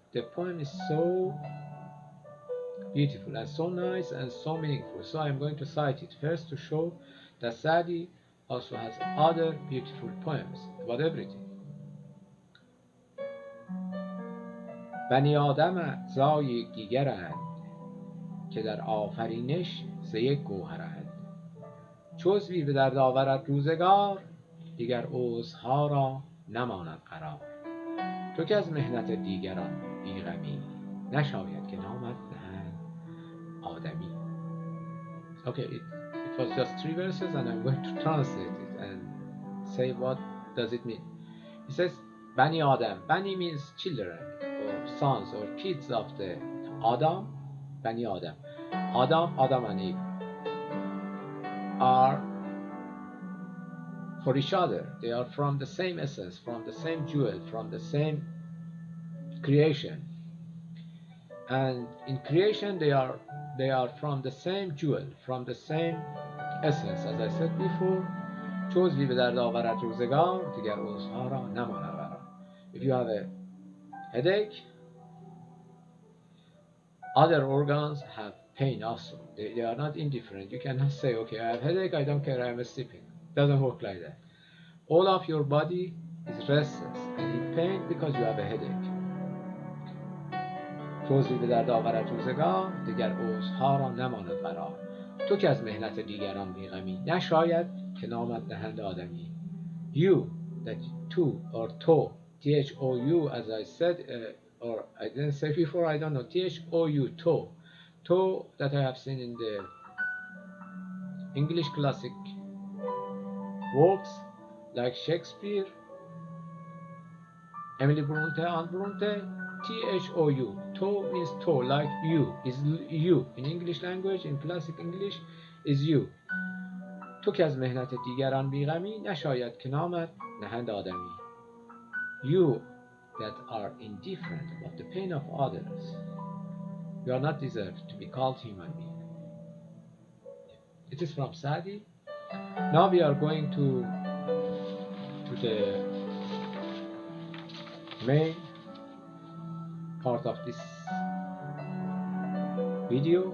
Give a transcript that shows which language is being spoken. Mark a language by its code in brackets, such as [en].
[en] The poem is so beautiful and so nice and so meaningful, so I'm going to cite it first to show that Saadi also has other beautiful poems about everything. [fa] بنی آدم اعضای یک دیگرند که در آفرینش ز یک گوهرند. چو عضوی به درد آورد روزگار دیگر عضوها را نماند قرار. تو که از محنت دیگران بیغمی نشاید که نامت دهند آدمی. [en] Okay, it was just 3 verses and I'm going to translate it and say what does it mean. It says Bani Adam. Bani means children or sons or kids of the Adam. Bani Adam. Adam and Eve are for each other. They are from the same essence, from the same jewel, from the same creation. And in creation they are from the same jewel, from the same essence. As I said before, [fa] چو عضوی به درد آورد روزگار دیگر عضوها را نماند قرار. [en] If you have a headache, other organs have pain also. They are not indifferent. You cannot say, okay, I have headache, I don't care, I'm sleeping. It doesn't work like that. All of your body is restless and in pain because you have a headache. [fa] چو عضوی به درد آورد روزگار دیگر عضوها را نماند قرار. تو که از محنت دیگران بیغمی نشاید که نامت دهند آدمی. [en] You, that to or to, Thou, as I said, or I didn't say before, I don't know, Thou, to that I have seen in the English classic works like Shakespeare, Emily Bronte and Bronte. Thou, to means to, like you, is you. In English language, in classic English, is you. [fa] تو که از محنت دیگران بیغمی نشاید که نامت نهند آدمی. [en] You that are indifferent about the pain of others, you are not deserved to be called human being. It is from Saadi. Now we are going to the main part of this video.